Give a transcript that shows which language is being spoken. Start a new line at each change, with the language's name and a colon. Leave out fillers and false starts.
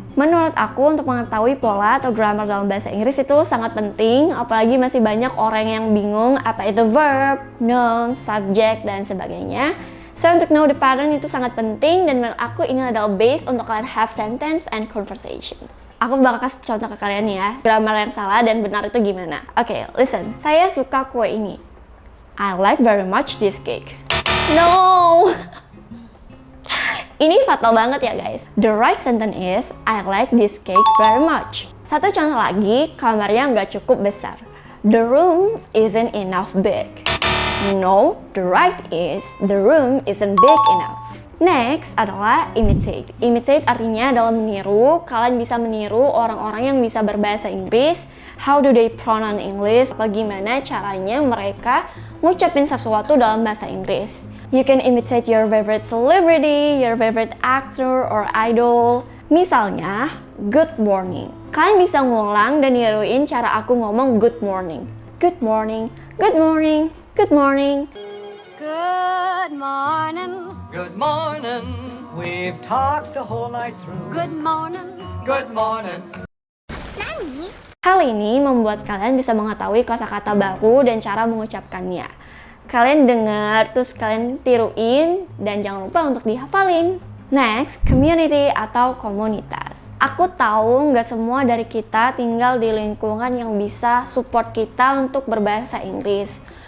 Indonesian: Menurut aku, untuk mengetahui pola atau grammar dalam bahasa Inggris itu sangat penting, apalagi masih banyak orang yang bingung apa itu verb, noun, subject, dan sebagainya. So, untuk
English: know the pattern
Indonesian: itu sangat penting, dan menurut aku ini adalah base untuk kalian
English: have sentence and conversation.
Indonesian: Aku bakal kasih contoh ke kalian ya, grammar yang salah dan benar itu gimana. Oke,
English: listen.
Indonesian: Saya suka kue ini.
English: I like very much this cake. No!
Indonesian: Ini fatal banget ya guys.
English: The right sentence is I like this cake very much.
Indonesian: Satu contoh lagi, kamarnya nggak cukup besar.
English: The room isn't enough big. No, the right is the room isn't big enough.
Indonesian: Next adalah imitate. Imitate artinya adalah meniru. Kalian bisa meniru orang-orang yang bisa berbahasa Inggris.
English: How do they pronounce English?
Indonesian: Bagaimana caranya mereka ngucapin sesuatu dalam bahasa Inggris.
English: You can imitate your favorite celebrity, your favorite actor or idol.
Indonesian: Misalnya, good morning. Kalian bisa ngulang dan niruin cara aku ngomong good morning.
English: Good morning, good morning, good morning. Good morning. Good morning. We've talked the whole night through. Good morning. Good morning.
Indonesian: Hal ini membuat kalian bisa mengetahui kosakata baru dan cara mengucapkannya. Kalian dengar, terus kalian tiruin, dan jangan lupa untuk dihafalin. Next, community atau komunitas. Aku tahu nggak semua dari kita tinggal di lingkungan yang bisa support kita untuk berbahasa Inggris.